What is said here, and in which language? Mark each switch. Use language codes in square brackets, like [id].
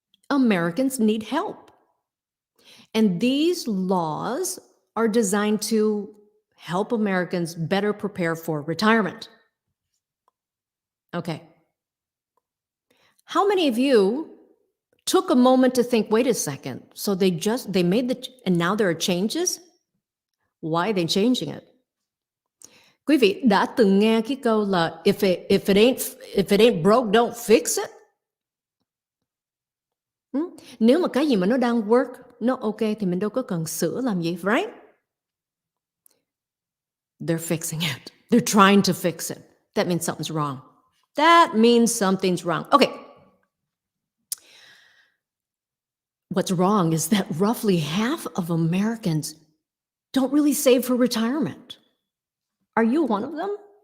[en] Americans need help. And these laws are designed to help Americans better prepare for retirement. Okay. How many of you took a moment to think, wait a second, so they made and now there are changes? Why are they changing it? [vi] Quý vị đã từng nghe cái câu là [en] if it ain't broke, don't fix it? [vi] Nếu mà cái gì mà nó đang work, nó ok thì mình đâu có cần sửa làm gì, right? [en] They're fixing it. They're trying to fix it. That means something's wrong. That means something's wrong. Okay. What's wrong is that roughly half of Americans don't really save for retirement. Are you one of them?